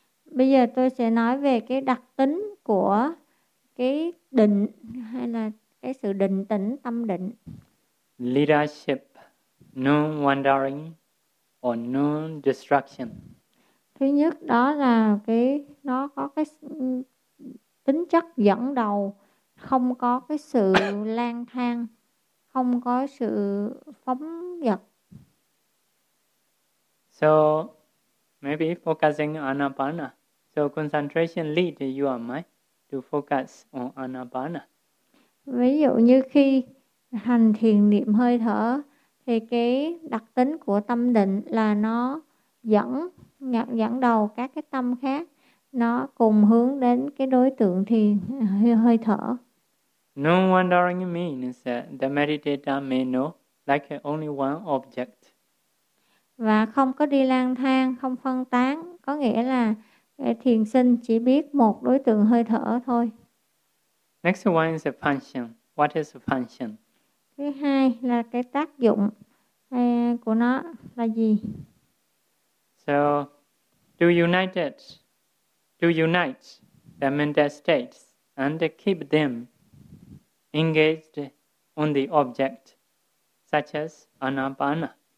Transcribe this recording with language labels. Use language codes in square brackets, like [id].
[vi] Bây giờ tôi sẽ nói về cái đặc tính của cái định hay là cái sự định tĩnh, tâm định. [en] Leadership, no wandering or no distraction. [vi] Thứ nhất đó là cái nó có cái tính chất dẫn đầu, không có cái sự lang thang, không có sự phóng dật. [en] So maybe focusing on anapana. So concentration lead your mind to focus on anapana. [vi] Ví dụ như khi hành thiền niệm hơi thở thì cái đặc tính của tâm định là nó dẫn đầu các cái tâm khác, nó cùng hướng đến cái đối tượng thiền hơi thở. [en] No wandering means that the meditator may know like only one object. [vi] Và không có đi lang thang, không phân tán, có nghĩa là thiền sinh chỉ biết một đối tượng hơi thở thôi. [en] Next one is a function. What is a function? [vi] Thứ hai là cái tác dụng của nó là gì? [en] So, to unite the mental states and keep them engaged on the object, such as anapana.